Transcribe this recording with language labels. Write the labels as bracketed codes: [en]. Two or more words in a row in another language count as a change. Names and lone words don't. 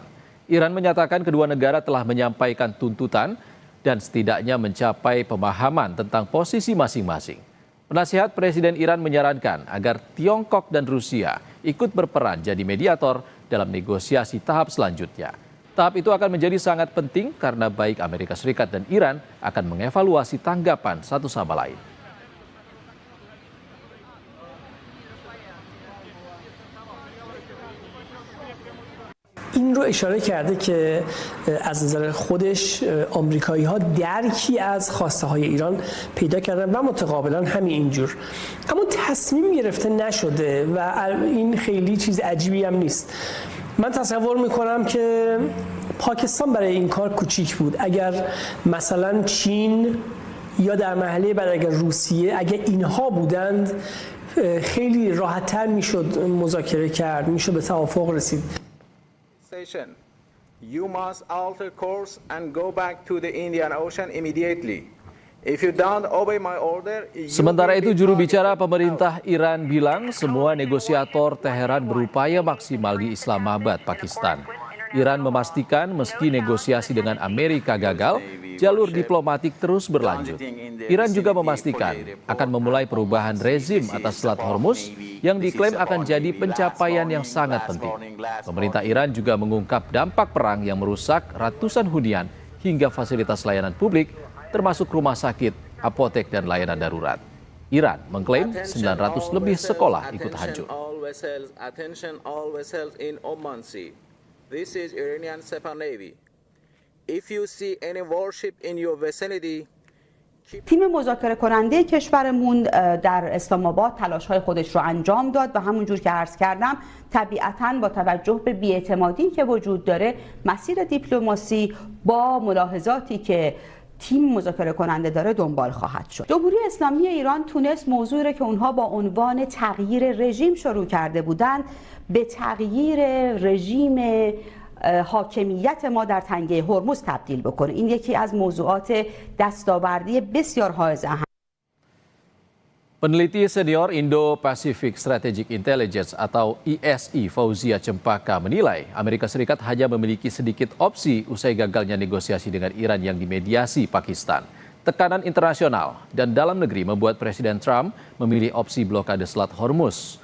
[id] Iran menyatakan kedua negara telah menyampaikan tuntutan dan setidaknya mencapai pemahaman tentang posisi masing-masing. Penasihat Presiden Iran menyarankan agar Tiongkok dan Rusia ikut berperan jadi mediator dalam negosiasi tahap selanjutnya. Tahap itu akan menjadi sangat penting karena baik Amerika Serikat dan Iran akan mengevaluasi tanggapan satu sama lain. [fa] این رو اشاره کرده که از نظر خودش آمریکایی ها درکی از خواسته های ایران پیدا کردن و متقابلا همین اینجور، اما تصمیم گرفته نشده و این خیلی چیز عجیبی هم نیست. من تصور میکنم که پاکستان برای این کار کوچیک بود. اگر مثلا چین یا در مرحله بعد اگر روسیه، اگر اینها بودند خیلی راحت‌تر میشد مذاکره کرد، میشد به توافق رسید. [en] You must alter course and go back to the Indian Ocean immediately. If you don't obey my order, [id] Sementara itu, juru bicara pemerintah Iran bilang semua negosiator Teheran berupaya maksimal di Islamabad, Pakistan. Iran memastikan meski negosiasi dengan Amerika gagal, jalur diplomatik terus berlanjut. Iran juga memastikan akan memulai perubahan rezim atas Selat Hormuz yang diklaim akan jadi pencapaian yang sangat penting. Pemerintah Iran juga mengungkap dampak perang yang merusak ratusan hunian hingga fasilitas layanan publik, termasuk rumah sakit, apotek, dan layanan darurat. Iran mengklaim 900 lebih sekolah ikut hancur. [en] This is Iranian Sepah Navy. If you see any warship in your vicinity, [fa] تیم مذاکره کننده کشورمون در اسلام آباد تلاش‌های خودش رو انجام داد و همونجور که عرض کردم طبیعتاً با توجه به بی‌اعتمادی که وجود داره مسیر دیپلماسی با ملاحظاتی که تیم مذاکره کننده داره دنبال خواهد شد. جمهوری اسلامی ایران تونست موضوعی رو که اونها با عنوان تغییر رژیم شروع کرده بودند به تغییر رژیم حاکمیت ما در تنگه هرمز تبدیل بکنه. این یکی از موضوعات دستاوردی بسیار حائز اهمیت. [id] Peneliti senior Indo-Pacific Strategic Intelligence atau ISI Fauzia Cempaka menilai Amerika Serikat hanya memiliki sedikit opsi usai gagalnya negosiasi dengan Iran yang dimediasi Pakistan. Tekanan internasional dan dalam negeri membuat Presiden Trump memilih opsi blokade Selat Hormuz.